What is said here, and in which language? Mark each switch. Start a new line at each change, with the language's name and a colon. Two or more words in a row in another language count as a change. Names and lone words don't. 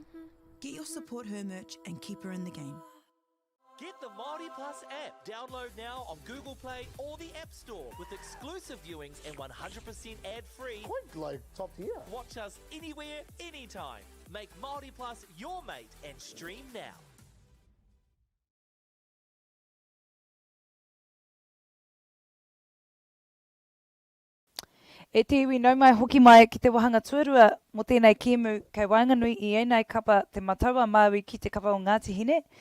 English: Get your support her merch and keep her in the game. Get the Māori Plus app. Download now on Google Play or the App Store with exclusive viewings and 100% ad-free. Quite like top tier. Watch us anywhere, anytime. Make Māori Plus your mate and stream now.
Māori: E te iwi nau mai hoki mai ki te wahanga tuarua mo tēnei kēmu kei wainganui i einei kapa te matawa Māui ki te kapa o Ngāti Hine.